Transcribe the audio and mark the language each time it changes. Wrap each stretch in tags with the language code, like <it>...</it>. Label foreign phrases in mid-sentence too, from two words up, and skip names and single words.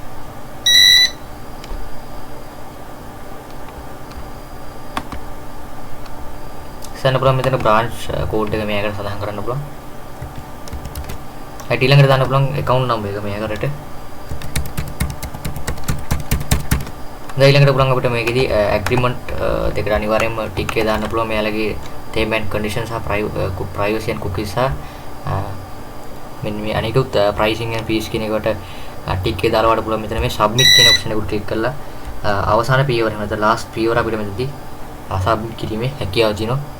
<si>සන්න පුළුවන් මෙතන</si> <en>branch code</en> <si>එක මේකට සඳහන් කරන්න පුළුවන්. හරි ඊළඟට දාන්න පුළුවන්</si> <en>account number</en> <si>එක මේකට. දැන් ඊළඟට පුළුවන් අපිට මේකෙදි agreement දෙකට අනිවාර්යයෙන්ම tick එක දාන්න පුළුවන්. මෙයාලගේ</si> <en>term and conditions</en> <si>සහ</si> <en>privacy and cookies</en> <si>සහ මෙන්න මේ අනිකුත්</si> <en>pricing and fees</en> <si>කියන එකට tick එක දාලා වඩ පුළුවන්. මෙතන මේ submit කියන option එකට click කරලා අවසාන පියවර නැත්නම් last පියවර අපිට මෙතනදී submit කිරීමේ හැකියාව තියෙනවා.</si>